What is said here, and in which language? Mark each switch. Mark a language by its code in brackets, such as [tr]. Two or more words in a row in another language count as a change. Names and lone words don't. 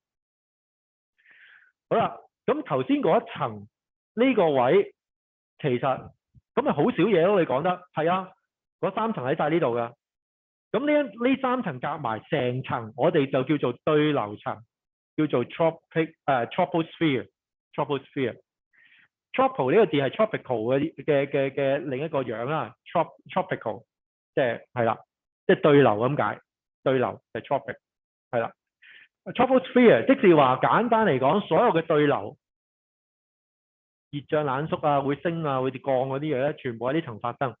[yue] 好啦，咁頭先嗰一層呢個位其實咁咪好少嘢咯。你講得係啊，嗰三層喺晒呢度㗎。咁呢三層夾埋成層，我哋就叫做對流層，叫做 troposphere。troposphere。tropo 呢個字係 tropical 嘅另一個樣啦，tropical 即係啦，即係對流咁解，對流就係 tropic 係啦。troposphere 即是話簡單嚟講，所有嘅對流、熱脹冷縮啊、會升啊、會降嗰啲嘢咧，全部喺呢層發生。